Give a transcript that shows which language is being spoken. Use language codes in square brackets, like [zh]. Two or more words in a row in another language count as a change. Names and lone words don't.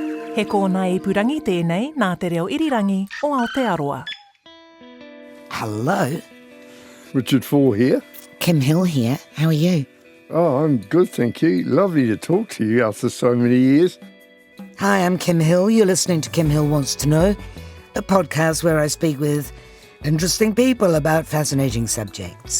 [mi] He kōna ipurangi tēnei nā te reo irirangi o Aotearoa. [en] Hello. Richard Faull here. Kim Hill here. How are you? Oh, I'm good, thank you. Lovely to talk to you after so many years. Hi, I'm Kim Hill. You're listening to Kim Hill Wants to Know, a podcast where I speak with interesting people about fascinating subjects.